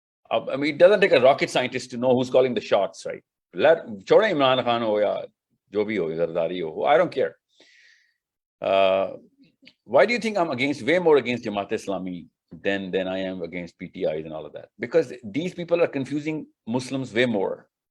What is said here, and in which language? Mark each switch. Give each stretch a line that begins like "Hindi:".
English: It doesn't take a rocket scientist to know who's calling the shots, right?
Urdu: چھوڑیں عمران خان ہو یا جو بھی ہو، زرداری ہو،
English: I don't care. Why do you think I'm way more against Jamaat Islami than I am against PTIs and all of that? Because these people are confusing Muslims way more.